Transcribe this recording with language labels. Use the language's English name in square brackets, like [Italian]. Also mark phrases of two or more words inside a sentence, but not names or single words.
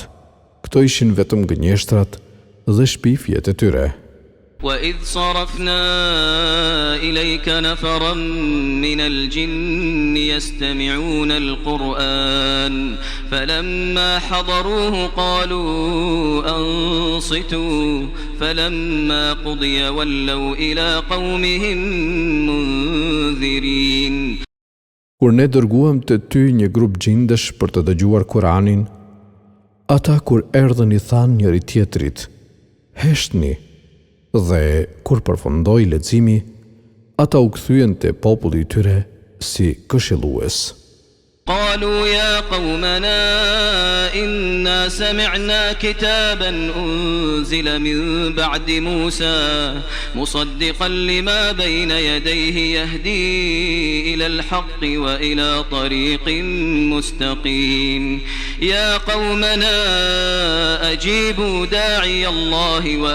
[Albanian] Këto ishin vetëm gënjeshtrat dhe shpifjet e tyre. [Arabic] وإذ صرفنا إليك نفرا من الجن يستمعون القرآن فلما حضروه قالوا أنصتوا فلما قضي ولوا إلى قومهم منذرين. [Albanian] Kur ne dërguam të ty një grup gjindesh për të dëgjuar Kur'anin, ata kur erdhën I thanë njëri tjetrit, heshtni, dhe kur përfundoi leximi, ata u kthyen te populli I tyre si këshillues. [Arabic] قالوا يا قومنا إنا سمعنا كتابا أنزل من بعد موسى مصدقا لما بين يديه يهدي إلى الحق وإلى طريق مستقيم يا قومنا أجيبوا داعي الله